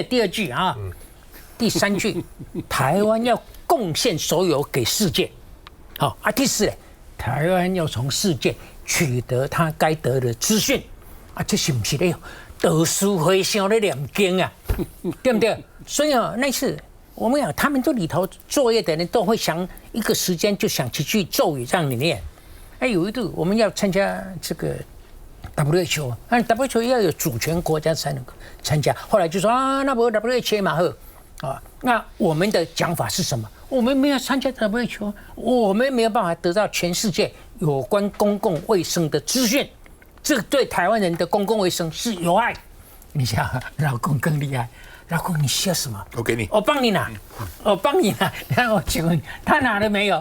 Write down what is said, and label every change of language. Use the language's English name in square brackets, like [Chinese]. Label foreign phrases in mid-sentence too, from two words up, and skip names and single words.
[Chinese] 第2句第3句，台灣要貢獻所有給世界，第4，台灣要從世界取得他該得的資訊，這是不是咧讀書會上的念經對不對？所以那次我們講，他們都裡頭作業的人都會想一個時間就想幾句咒語讓你念。有一度我們要參加這個 WHO，WHO 要有主權國家才能參加。後來就說那不 WHO 嘛那我們的講法是什麼？我們沒有參加 WHO，我們沒有辦法得到全世界有關公共衛生的資訊，這個對台灣人的公共衛生是有害。你想，老公更厲害，老公你需要什麼？我給你，我幫你拿，我幫你拿。然後我請問他拿了沒有？